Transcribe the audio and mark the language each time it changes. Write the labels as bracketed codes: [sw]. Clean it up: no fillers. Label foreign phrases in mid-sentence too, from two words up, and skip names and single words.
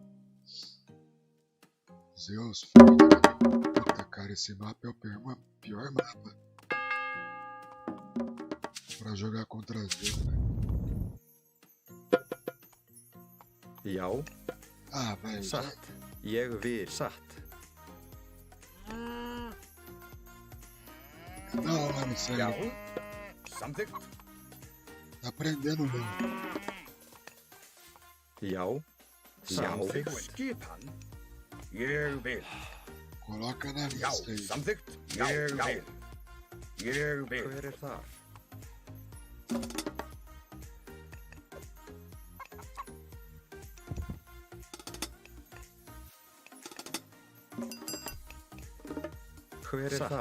[pt] Zeus, filho. Puta, cara, esse mapa é o pior mapa pra jogar contra Zeus, velho. [is] Já, [pt] Ah, velho. [is] satt. Ég vil. Satt. [pt] Da hora isso aí. [is] Já, samþykkt. [pt] Tá aprendendo mesmo. [is] Já, samþykkt. Skipan. Ég vil. [pt] Coloca na [is] Já, [pt] lista aí. [is] samþykkt. Ég vil. Ég vil. Hver þar? Hver þar?